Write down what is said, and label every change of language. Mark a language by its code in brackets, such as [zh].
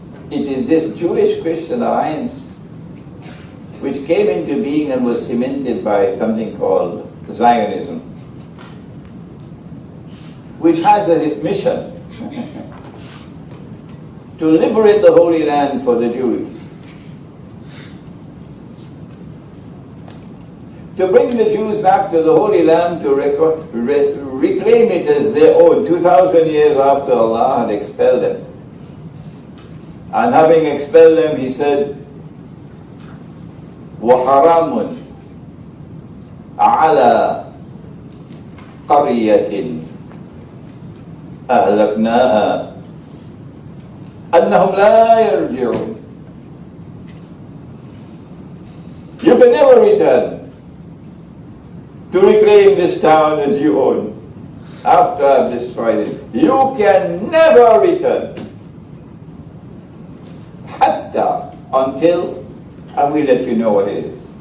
[en] It is this Jewish-Christian alliance which came into being and was cemented by something called Zionism, which has as its mission to liberate the Holy Land for the Jews, to bring the Jews back to the Holy Land, to reclaim it as their own 2,000 years after Allah had expelled them. And having expelled them, he said, [ar] وَحَرَامٌ عَلَى قَرْيَةٍ أَهْلَكْنَاهَا أَنَّهُمْ لَا يَرْجِعُونَ. [en] You can never return to reclaim this town as you own after I've destroyed it. You can never return. Hatta, until, and we'll let you know what it is.